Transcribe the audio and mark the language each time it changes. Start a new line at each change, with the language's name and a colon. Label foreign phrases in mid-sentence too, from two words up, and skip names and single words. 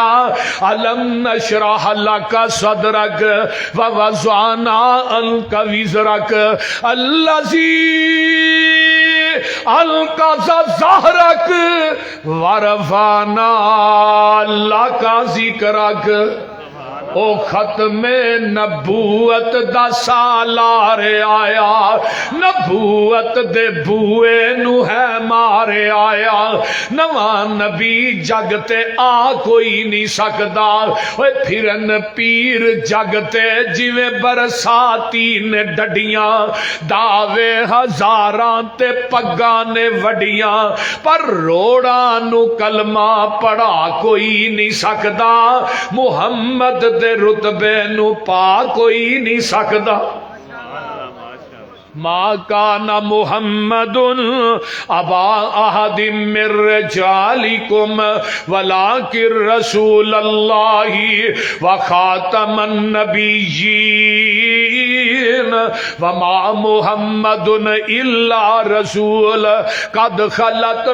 Arabic: علم نشرح لک صدرک ووضعنا عنک وزرک الذی انقض ظہرک ورفعنا لک ذکرک.
Punjabi: او ختم نبوت دا سالار آیا، نبوت دے بوئے نو ہے مارے آیا. نواں نبی جگ تے آ کوئی نہیں سکدا. اوے پھرن پیر جگ تے جویں برساتی نے ڈڈیاں، دعوے ہزاراں تے پگاں نے وڈیاں، پر روڑاں نو کلمہ پڑھا کوئی نہیں سکدا. محمد دے رتبے نو پا کوئی نہیں سکدا.
Arabic: ما کان محمد ابا احد من رجالکم ولکن رسول اللہ وخاتم النبیین وما محمد الا رسول قد خلت